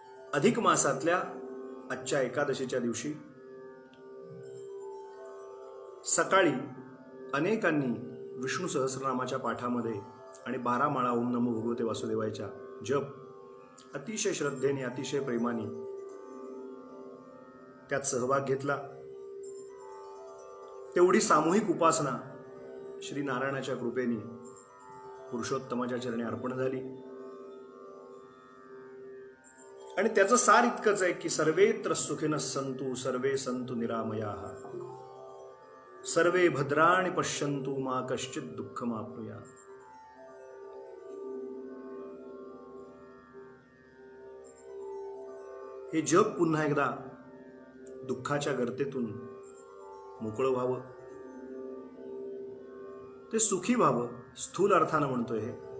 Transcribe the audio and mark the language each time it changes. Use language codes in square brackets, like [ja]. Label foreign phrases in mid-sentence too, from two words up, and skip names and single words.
[mr] अधिक मासातल्या आजच्या एकादशीच्या दिवशी सकाळी अनेकांनी विष्णू सहस्रनामाच्या पाठामध्ये आणि 12 माळा [sa] ओम नमो भगवते [mr] वासुदेवायच्या जप अतिशय श्रद्धेने अतिशय प्रेमाने त्यात सहभाग घेतला. तेवढी सामूहिक उपासना श्री नारायणाच्या कृपेने पुरुषोत्तमाच्या चरणी अर्पण झाली. आणि त्याचं सार इतकंच आहे की [sa] सर्वेत्र सुखिनः सन्तु सर्वे सन्तु निरामयाः सर्वे भद्राणि पश्यन्तु मा कश्चित् दुःखमाप्नुयात्. [mr] हे जग पुन्हा एकदा दुःखाच्या गर्तेतून मोकळं व्हावं, ते सुखी व्हावं, स्थूल अर्थानं म्हणतोय हे.